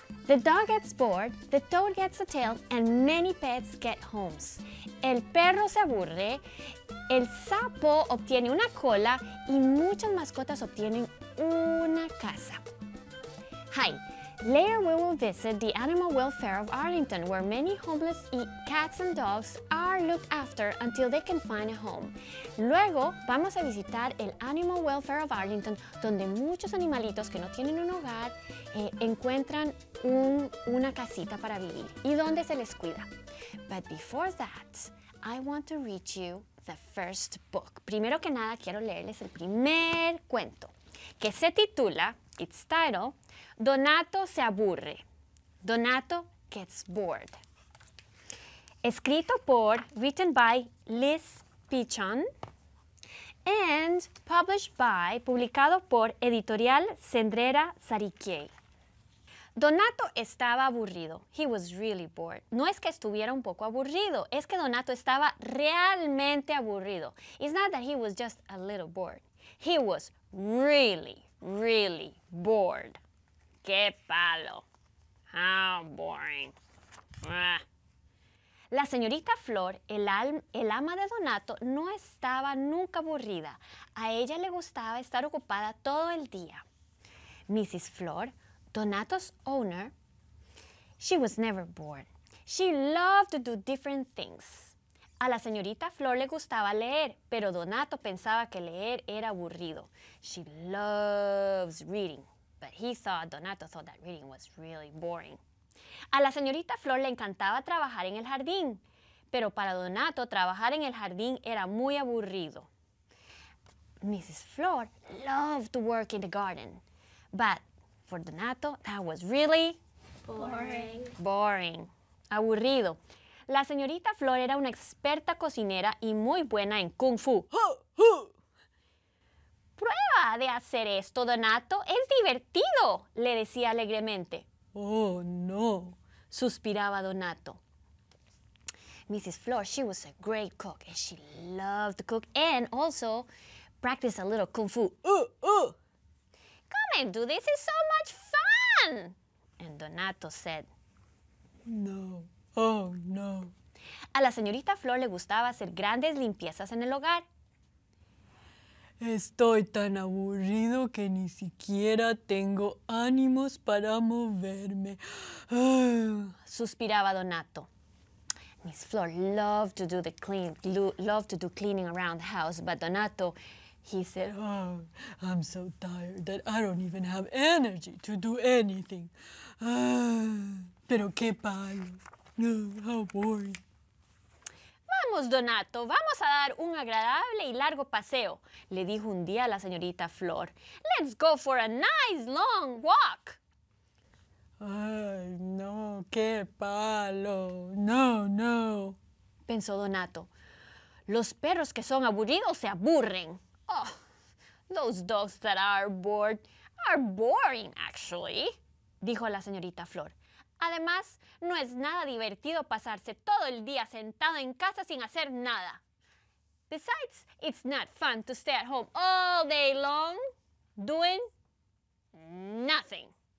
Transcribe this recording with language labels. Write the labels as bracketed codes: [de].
[en] The dog gets bored, the toad gets a tail, and many pets get homes. [es] El perro se aburre, el sapo obtiene una cola y muchas mascotas obtienen una casa. [en] Hi, later we will visit the animal welfare of Arlington, where many homeless cats and dogs are looked after until they can find a home. [es] Luego vamos a visitar el Animal Welfare of Arlington, donde muchos animalitos que no tienen un hogar encuentran una casita para vivir y donde se les cuida. [en] But before that, I want to read you the first book. [es] Primero que nada, quiero leerles el primer cuento, que se titula, [en] its title, [es] Donato se aburre. [en] Donato gets bored. [es] Escrito por, [en] written by Liz Pichon, and published by, [es] publicado por [en] Editorial Sendrera Sariquiei. [es] Donato estaba aburrido. [en] He was really bored. [es] No es que estuviera un poco aburrido, es que Donato estaba realmente aburrido. [en] It's not that he was just a little bored. He was really, really bored. [es] ¡Qué palo! [en] How boring. [es] La señorita Flor, el ama de Donato, no estaba nunca aburrida. A ella le gustaba estar ocupada todo el día. [en] Mrs. Flor, Donato's owner, she was never bored. She loved to do different things. [es] A la señorita Flor le gustaba leer, pero Donato pensaba que leer era aburrido. [en] She loves reading, but Donato thought that reading was really boring. [es] A la señorita Flor le encantaba trabajar en el jardín, pero para Donato trabajar en el jardín era muy aburrido. [en] Mrs. Flor loved to work in the garden, but for Donato, that was really boring. [es] Aburrido. La señorita Flor era una experta cocinera y muy buena en Kung Fu. Prueba de hacer esto, Donato. Es divertido, le decía alegremente. Oh, no, suspiraba Donato. Mrs. [en] Flor, she was a great cook and she loved to cook and also practice a little Kung Fu. Come and do this, it's so much fun. And Donato said, no, oh no. [es] A la señorita Flor le gustaba hacer grandes limpiezas en el hogar. Estoy tan aburrido que ni siquiera tengo ánimos para moverme. Suspiraba Donato. [en] Miss Flor loved to do cleaning around the house, but Donato, he said, oh, I'm so tired that I don't even have energy to do anything. [es] Pero qué palo. [en] How boring. [es] Vamos, Donato, vamos a dar un agradable y largo paseo, le dijo un día a la señorita Flor. [en] Let's go for a nice long walk. [es] Ay, no, qué palo. No, pensó Donato. Los perros que son aburridos se aburren. [en] Oh, those dogs that are bored are boring, actually, [es] dijo la señorita Flor. Además, no es nada divertido pasarse todo el día sentado en casa sin hacer nada. [en] Besides, it's not fun to stay at home all day long doing nothing.